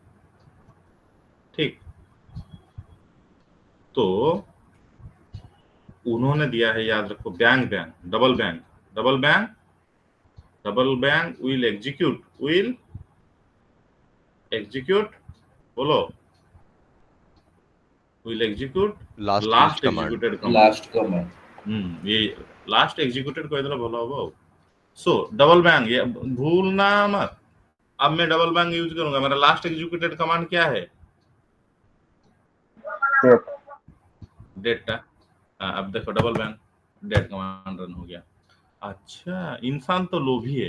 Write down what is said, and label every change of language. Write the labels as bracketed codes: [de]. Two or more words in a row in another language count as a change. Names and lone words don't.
[hi] ठीक, तो उन्होंने दिया है, याद रखो, [en] bang bang double bang, double bang, double bang will execute, बोलो, will execute last used लास्ट कमांड। executed command. last command. [hi] ये [en] last executed [or] କହିଦେଲେ ଭଲ ହବ। [hi] सो [en] double bang, [hi] ये भूलना मत। अब मैं [en] double bang use [hi] करूंगा, मेरा [en] last executed command [hi] क्या है? डेट। अब देखो [en] double bang date command run [hi] हो गया। अच्छा, इंसान तो लोभी है।